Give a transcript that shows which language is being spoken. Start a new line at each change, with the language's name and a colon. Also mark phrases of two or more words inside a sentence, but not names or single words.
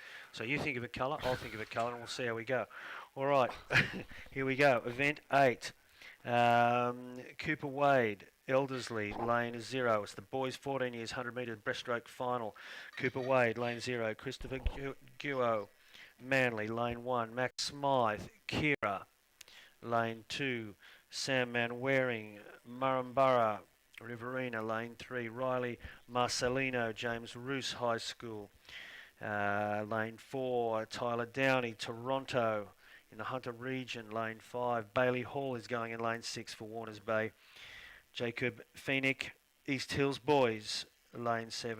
English: So you think of a colour, I'll think of a colour, and we'll see how we go. All right, here we go. Event 8. Cooper Wade, Eldersley, lane 0. It's the boys 14 years, 100 metre breaststroke final. Cooper Wade, lane 0. Christopher Guo, Manly, lane 1. Max Smythe, Kira, lane 2. Sam Manwaring, Murrumburra, Riverina, lane 3. Riley Marcelino, James Roos High School, lane 4. Tyler Downey, Toronto, in the Hunter region, lane 5. Bailey Hall is going in lane 6 for Warners Bay. Jacob Phoenix, East Hills Boys, lane 7.